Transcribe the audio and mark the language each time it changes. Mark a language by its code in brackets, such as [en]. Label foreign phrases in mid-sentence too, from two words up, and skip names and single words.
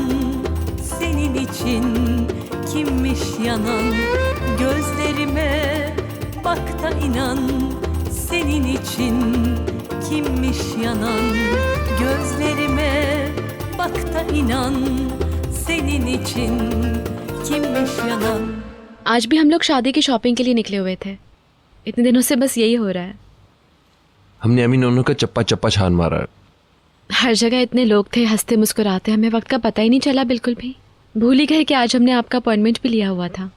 [tr] Senin için kimmiş yanan? Gözlerime bak da inan. Senin için kimmiş yanan? Gözlerime bak da inan. Senin için kimmiş yanan? [hi] आज भी हम लोग शादी की शॉपिंग के लिए निकले हुए थे। इतने दिनों से बस यही हो रहा है। हमने अमीन नोनों का चप्पा चप्पा छान मारा है। हर जगह इतने लोग थे, हंसते मुस्कुराते, हमें वक्त का पता ही नहीं चला बिल्कुल भी। भूल ही गए कि आज हमने आपका अपॉइंटमेंट भी लिया हुआ था।